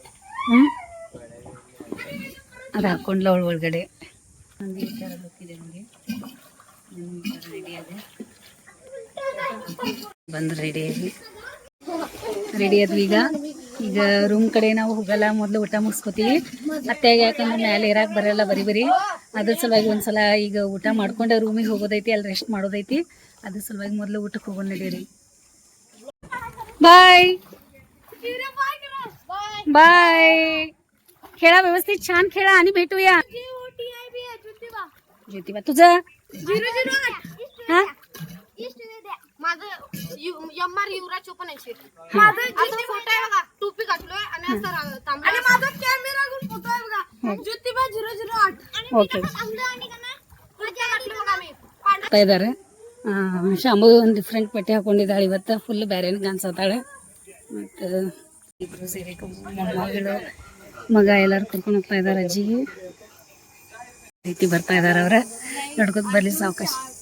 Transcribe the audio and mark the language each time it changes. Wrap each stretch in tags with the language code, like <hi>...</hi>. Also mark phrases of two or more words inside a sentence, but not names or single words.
<kn>ಅದು ಹಾಕೊಂಡ್ಲ ಅವಳು ಒಳಗಡೆ ನನಗೆ ಈ ಥರ ಲುಕ್ಕಿದೆ ನನಗೆ ರೆಡಿ ಆದೆ ಬಂದು ರೆಡಿ ಆದ್ವಿ ಈಗ ರೂಮ್ ಕಡೆ ನಾವು ಹೋಗಲ್ಲ ಮೊದಲು ಊಟ ಮುಗಿಸ್ಕೊತೀವಿ ಅತ್ತೆಗೆ ಯಾಕಂದ್ರೆ ಮ್ಯಾಲೆ ಇರಾಕ್ ಬರಲ್ಲ ಬರೀ ಅದ್ರ ಸಲುವಾಗಿ ಒಂದ್ಸಲ ಈಗ ಊಟ ಮಾಡ್ಕೊಂಡೆ ರೂಮಿಗೆ ಹೋಗೋದೈತಿ ಅಲ್ಲಿ ರೆಸ್ಟ್ ಮಾಡೋದೈತಿ ಅದ್ರ ಸಲುವಾಗಿ ಮೊದಲು ಊಟಕ್ಕೆ ಹೋಗೋಣ ನಡೀರಿ</kn> <en>bye bye</en> <mr>खेळा व्यवस्थित छान खेळा आणि भेटूया ज्योतिबा तुझं हा माझं एमआर युवराज 54 माझं असं फोटो आहे बघा टोपी घातलोय आणि असं तांबडा आणि माझा कॅमेरा घेऊन फोटो आहे बघा ज्योतिबा 008 ओके आणि पुढच्या घातलो बघा मी</mr> <kn>ಆಗ್ತಾ ಇದ್ದಾರೆ ಶಾಂಭು ಒಂದು ಡಿಫ್ರೆಂಟ್ ಬಟ್ಟೆ ಹಾಕೊಂಡಿದ್ದಾಳೆ ಇವತ್ತು ಫುಲ್ ಬ್ಯಾರೇನ್ ಕಾಣಿಸತ್ತಾಳೆ ಮತ್ತು ಇಬ್ಬರು ಸೇರಿ ಮೊಮ್ಮಗಳು ಮಗ ಎಲ್ಲರೂ ಕರ್ಕೊಂಡು ಹೋಗ್ತಾ ಇದ್ದಾರೆ ಅಜ್ಜಿಗೆ ರೀತಿ ಬರ್ತಾ ಇದ್ದಾರೆ ಅವ್ರ ನಡ್ಕೊತ ಬರ್ಲಿ ಸಾವಕಾಶ</kn>